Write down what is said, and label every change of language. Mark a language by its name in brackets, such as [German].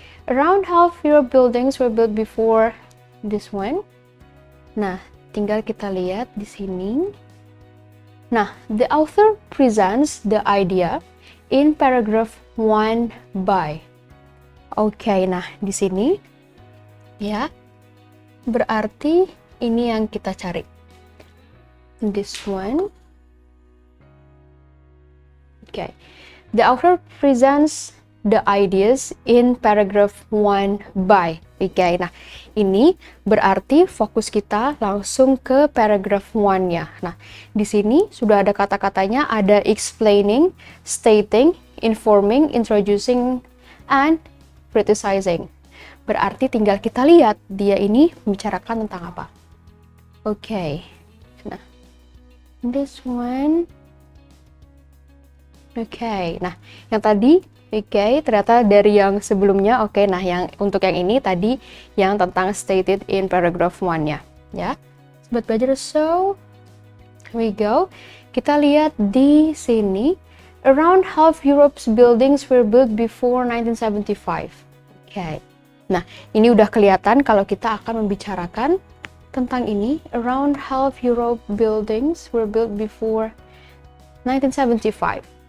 [English] Around half your buildings were built before this one. [Indonesian] Nah, tinggal kita lihat di sini. [English] Nah, the author presents the idea in paragraph 1 by. [Indonesian] Oke, nah di sini ya, berarti ini yang kita cari. [English] This one. Okay. The author presents the ideas in paragraph 1 by. [Indonesian] Oke, nah ini berarti fokus kita langsung ke paragraph 1-nya. Nah, di sini sudah ada kata-katanya, ada [English] explaining, stating, informing, introducing, and criticizing. [Indonesian] Berarti tinggal kita lihat dia ini membicarakan tentang apa. Oke. [English] Nah, this one. [Indonesian] Oke, nah yang tadi ternyata dari yang sebelumnya. Nah yang untuk yang ini tadi yang tentang [English] stated in paragraph 1- [Indonesian] nya ya. Sobat belajar, [English] so here we go. [Indonesian] Kita lihat di sini, [English] around half Europe's buildings were built before 1975. [Indonesian] Oke. Nah, ini udah kelihatan kalau kita akan membicarakan tentang ini, [English] around half Europe buildings were built before 1975.